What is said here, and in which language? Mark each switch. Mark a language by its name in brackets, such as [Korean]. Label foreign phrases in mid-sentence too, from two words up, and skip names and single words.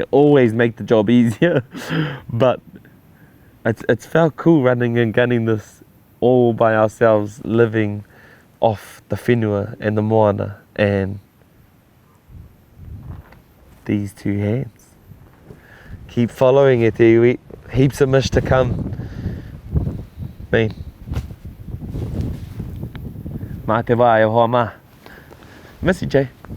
[English] Always make the job easier. But it's felt cool running and gunning this all by ourselves, living off the whenua and the moana and these two hands. Keep following it, iwi. Heaps of Mish to come. [Māori] Me. Mā te wā e hoa mā. [English] Miss you, Jay.